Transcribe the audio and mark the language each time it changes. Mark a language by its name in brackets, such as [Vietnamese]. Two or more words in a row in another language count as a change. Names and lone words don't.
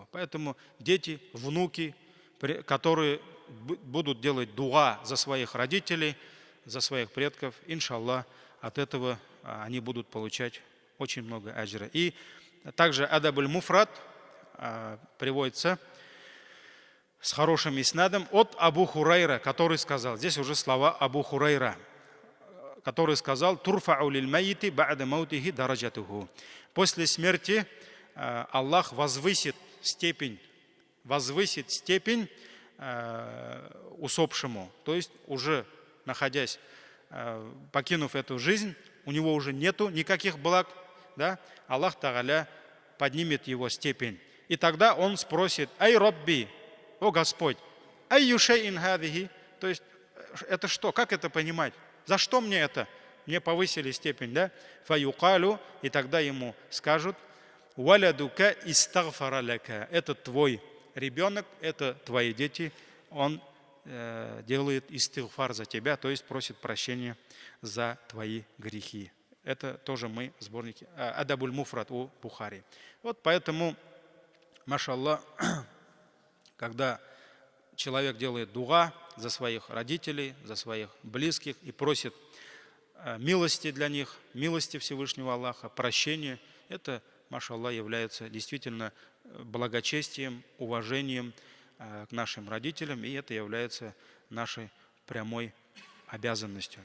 [Russian] Поэтому дети, внуки, которые будут делать дуа за своих родителей, за своих предков, иншаллах, от этого они будут получать очень много аджра. И также адабуль муфрат приводится с хорошим иснадом от Абу Хурайра, который сказал, здесь уже слова Абу Хурайра, который сказал: [Arabic] «ترفع للميت بعد موته درجته». [Russian] После смерти Аллах возвысит степень усопшему, то есть уже находясь, покинув эту жизнь, у него уже нету никаких благ, да? Аллах Тааля поднимет его степень. И тогда он спросит: [Arabic] «أي ربي, [Russian] о Господь, [Arabic] أي شيء هذه», [Russian] то есть это что, как это понимать? За что мне это? Мне повысили степень, да? Фаюкалю, и тогда ему скажут: [Arabic] «ولدك استغفر لك», [Russian] это твой ребенок, это твои дети, он делает истигфар за тебя, то есть просит прощения за твои грехи. Это тоже мы в сборнике Адабуль Муфрат у Бухари. Вот поэтому, машаллах, когда человек делает дуа за своих родителей, за своих близких и просит милости для них, милости Всевышнего Аллаха, прощения, это, машаллах, является действительно благочестием, уважением к нашим родителям, и это является нашей прямой обязанностью.